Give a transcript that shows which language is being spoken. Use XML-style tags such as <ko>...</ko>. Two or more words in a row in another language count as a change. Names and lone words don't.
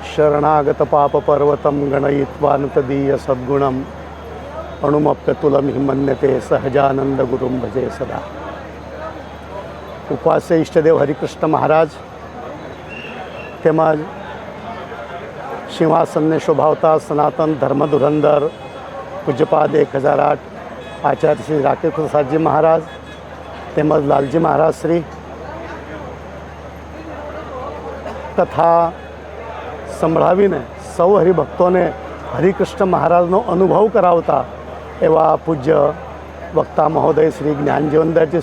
<sa>शरणागत पाप पर्वतं गणयित्वा तदीय सद्गुणम् अणुमप्यतुलं हि मन्यते सहजानंद गुरुं भजे सदा।</sa> <gu>ઉપવાસ્ય ઇષ્ટદેવ હરિકૃષ્ણ મહારાજ તેમજ સિંહાસનને શોભાવતા સનાતન ધર્મ ધુરંધર પૂજ્યપાદ 1008 આચાર્ય શ્રી રાકેશ પ્રસાદજી મહારાજ તેમજ લાલજી મહારાજ શ્રી કથા સંભળાવીને સૌ હરિભક્તોને હરિકૃષ્ણ મહારાજનો અનુભવ કરાવતા એવા પૂજ્ય વક્તા મહોદય શ્રી જ્ઞાનજીવનદાસજી</gu>